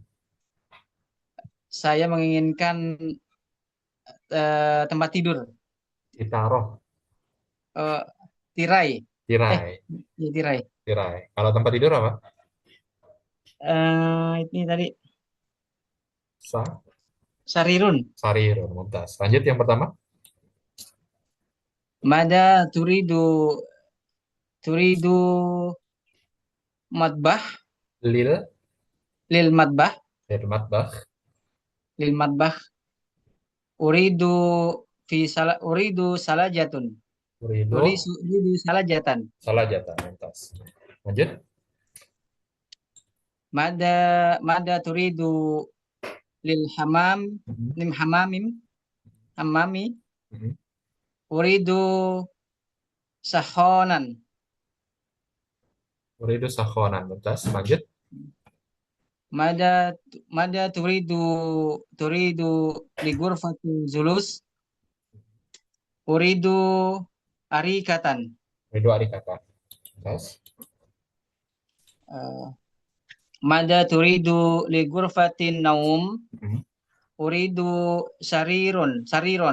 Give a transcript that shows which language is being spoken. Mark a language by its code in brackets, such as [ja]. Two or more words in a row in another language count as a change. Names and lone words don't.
[id] Saya menginginkan tempat tidur. Ditaruh, Eh, tirai. Eh, tirai, ya, tirai. tirai. Kalau tempat tidur apa? Ini tadi Sa, [ar] sarirun. [id] sarir, mumtaz. Lanjut yang pertama. [ar] ماذا تريد مطبخ Lil, لل مطبخ لل مطبخ. لل مطبخ أريد أريد ثلاجة. Uridu, أريد ثلاجة. [id] salah jatah, mumtaz. Lanjut. [ar] ماذا ماذا تريد لل حمام Mm-mm. لم حمام حمامي Mm-mm. أريد سخانا. أريد سخانا، ممتاز. Lanjut. ماذا ماذا تريد ل غرفة جلوس أريد أريكة. أريد أريكة. ممتاز. Eh, ماذا تريد ل غرفة نوم Mm-mm. أريد سريرا.